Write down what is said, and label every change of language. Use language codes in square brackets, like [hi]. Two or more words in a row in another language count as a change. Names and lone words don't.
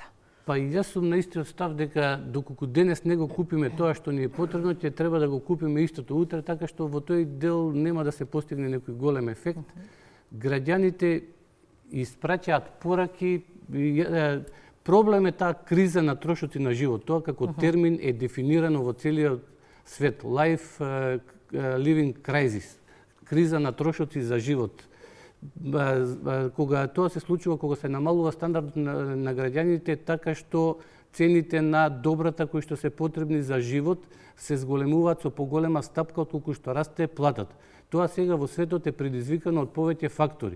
[mk] Па и јас сум на истиот став дека доколку денес не го купиме тоа што ни е потребно, ќе треба да го купиме истото утре, така што во тој дел нема да се постигне некој голем ефект. Граѓаните испраќаат пораки. Проблем е таа криза на трошоци на живот. Тоа како термин е дефинирано во целиот свет. [en] Life living crisis. [mk] Криза на трошоци за живот. Кога тоа се случува, кога се намалува стандардот на граѓаните, така што цените на добрата кои што се потребни за живот се зголемуваат со поголема стапка отколку што расте платата. Тоа сега во светот е предизвикано од повеќе фактори.